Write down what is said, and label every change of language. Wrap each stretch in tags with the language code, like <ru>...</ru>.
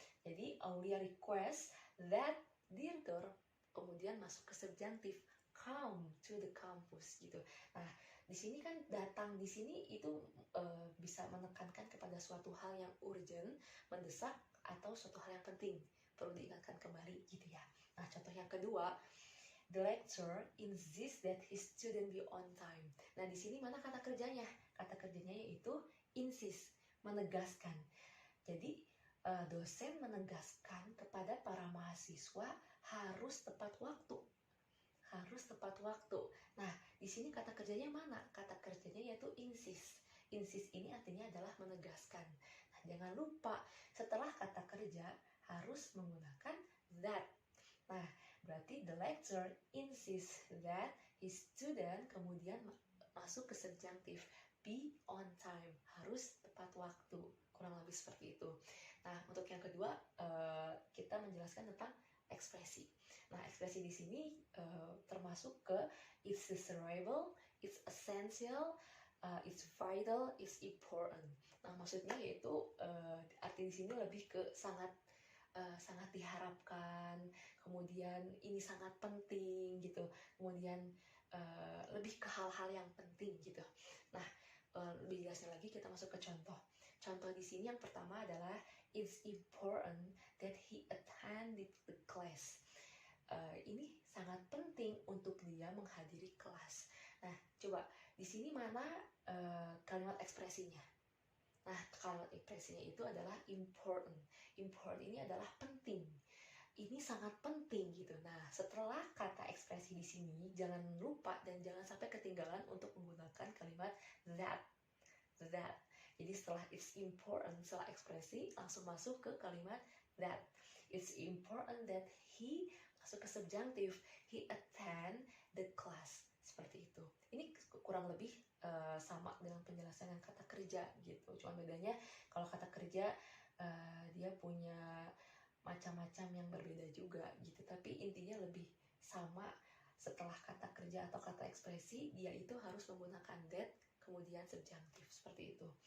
<id>Jadi Aulia</id> <en>request that</en> <id>Dirdor, kemudian masuk ke subjektif,</id> <en>come to the campus</en> <id>gitu. Nah, di sini kan datang di sini itu bisa menekankan kepada suatu hal yang urgent, mendesak atau suatu hal yang penting. Perlu diingatkan kembali gitu ya. Nah, contoh yang kedua,</id> <en>the lecturer insists that his student be on time.</en> <id>Nah, di sini mana kata kerjanya? Kata kerjanya yaitu insist, menegaskan. Jadi dosen menegaskan kepada para mahasiswa harus tepat waktu. Harus tepat waktu. Nah, di sini kata kerjanya mana? Kata kerjanya yaitu insist. Insist ini artinya adalah menegaskan. Nah, jangan lupa setelah kata kerja harus menggunakan that. Nah, berarti</id> <en>the lecturer insists that his student,</en> <id>kemudian masuk ke subjektif,</id> <en>be on time,</en> <id>harus tepat waktu. Kurang lebih seperti itu. Nah, untuk yang kedua kita menjelaskan tentang ekspresi. Nah, ekspresi di sini termasuk ke</id> <en>it's desirable, it's essential, it's vital, it's important.</en> <id>Nah, maksudnya yaitu arti di sini lebih ke sangat diharapkan, kemudian ini sangat penting gitu, kemudian lebih ke hal-hal yang penting gitu. Nah, lebih jelasnya lagi kita masuk ke contoh. Contoh di sini yang pertama adalah</id> <en>it's important that he attended the class.</en> <id>Ini sangat penting untuk dia menghadiri kelas. Nah, coba di sini mana kalimat ekspresinya? Nah, kalimat ekspresinya itu adalah important. Important ini adalah penting. Ini sangat penting gitu. Nah, setelah kata ekspresi di sini, jangan lupa dan jangan sampai ketinggalan untuk menggunakan kalimat that. That. Jadi setelah</id> <en>it's important,</en> <id>setelah ekspresi, langsung masuk ke kalimat that.</id> <en>It's important that he,</en> <id>masuk ke subjektif,</id> <en>he attend the class.</en> <id>Seperti itu. Ini kurang lebih sama dengan penjelasan yang kata kerja gitu. Cuma bedanya kalau kata kerja dia punya macam-macam yang berbeda juga gitu. Tapi intinya lebih sama. Setelah kata kerja atau kata ekspresi, dia itu harus menggunakan that, kemudian subjektif seperti itu.</id>